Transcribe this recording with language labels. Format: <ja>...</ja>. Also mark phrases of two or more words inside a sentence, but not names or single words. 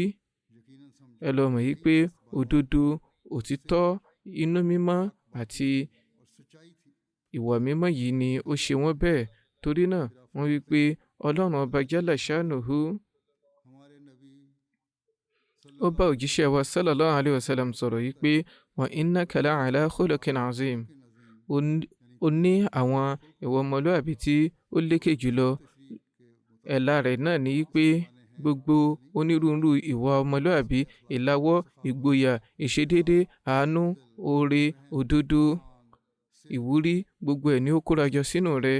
<yo>Ẹ lọ mọ̀ yí pé òdodo, òtítọ́, inú mímọ́ àti ìwà mímọ́ yìí ni ó ṣe wọ́n bẹ́ẹ̀. Torí náà wọ́n wí pé Ọlọ́run ọba</yo> <ar>جل شأنه</ar> <yo>ó bá òjíṣẹ́ wa</yo> <ar>صلى الله عليه وسلم</ar> <yo>sọ̀rọ̀ yìí pé</yo> <ar>وإنك لعلى خلق عظيم.</ar> <yo>Ó ní àwọn ìwà ọmọlúwàbí tí ó lékè jùlọ. Ẹ̀la rẹ̀ náà ni pé gbogbo onírúurú ìwà ọmọlúwàbí, ìlawọ́, ìgboyà, ìṣedéédé, àánú, oore, òdodo, ìwúrí, gbogbo ẹ̀ ni ó kórajọ sínú rẹ̀.</yo>